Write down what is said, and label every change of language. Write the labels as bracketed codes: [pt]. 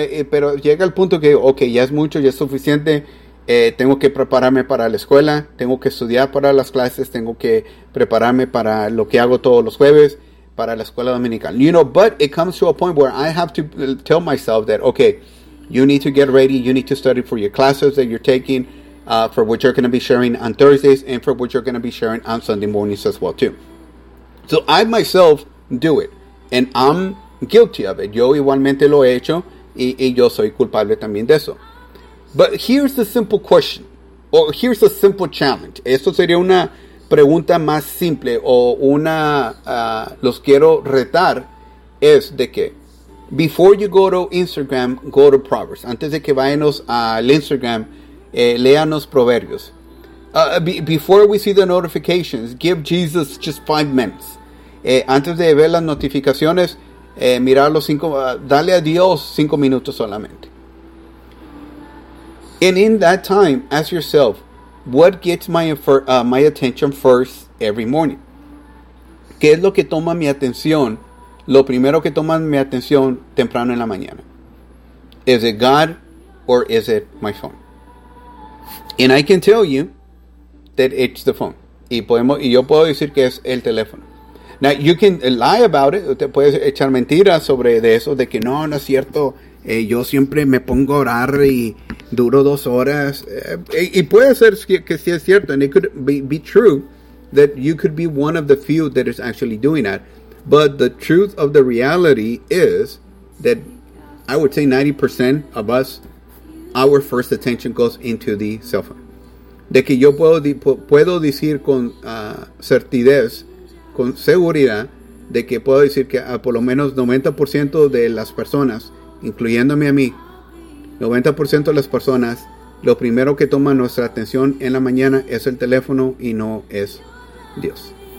[es] Pero llega el punto que digo, okay, ya es mucho, ya es suficiente. Tengo que prepararme para la escuela, tengo que estudiar para las clases, tengo que prepararme para lo que hago todos los jueves para la escuela dominical. [en] You know, but it comes to a point where I have to tell myself that, okay, you need to get ready, you need to study for your classes that you're taking, for what you're going to be sharing on Thursdays, and for what you're going to be sharing on Sunday mornings as well too. So I myself do it, and I'm guilty of it. [es] Yo igualmente lo he hecho, y yo soy culpable también de eso. [en] But here's the simple question, or here's a simple challenge. [es] Esto sería una pregunta más simple, o una, los quiero retar, es de que, [en] before you go to Instagram, go to Proverbs. [es] Antes de que váyanos al Instagram, léanos Proverbios. [en] Before we see the notifications, give Jesus just 5 minutes. [es] Antes de ver las notificaciones, mirar los cinco, dale a Dios 5 minutos solamente. [en] And in that time, ask yourself, what gets my attention first every morning? [es] ¿Qué es lo que toma mi atención? Lo primero que toma mi atención temprano en la mañana. [en] Is it God or is it my phone? And I can tell you that it's the phone. [es] Y yo puedo decir que es el teléfono. [en] Now, you can lie about it. [es] Te puedes echar mentiras sobre de eso, de que no es cierto. Yo siempre me pongo a orar y duro 2 horas. Y puede ser que sí es cierto. [en] And it could be true that you could be one of the few that is actually doing that. But the truth of the reality is that I would say 90% of us, our first attention goes into the cell phone. [es] De que yo puedo decir con certidez, con seguridad, de que puedo decir que por lo menos 90% de las personas, incluyéndome a mí, 90% de las personas, lo primero que toma nuestra atención en la mañana es el teléfono y no es Dios.